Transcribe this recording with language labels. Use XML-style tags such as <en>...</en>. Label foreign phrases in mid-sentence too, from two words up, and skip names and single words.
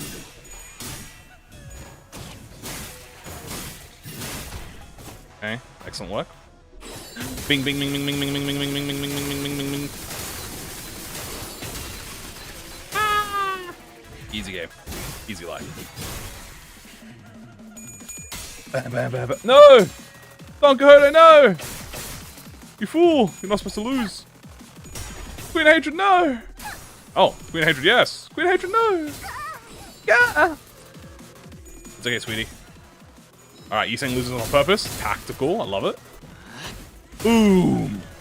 <en>Okay, excellent work. Bing, bing, bing, bing, bing, bing, bing, bing, bing, bing, bing, bing, bing, bing, bing, bing. Easy game. Easy life. Bam, bam, bam, bam. No! Don Quixote, no! You fool! You're not supposed to lose. Queen Hatred, no! Oh, Queen Hatred, yes. Queen Hatred, no! Yeah! It's okay, sweetie. Alright, Yisang loses on purpose. Tactical, I love it. Boom!</en>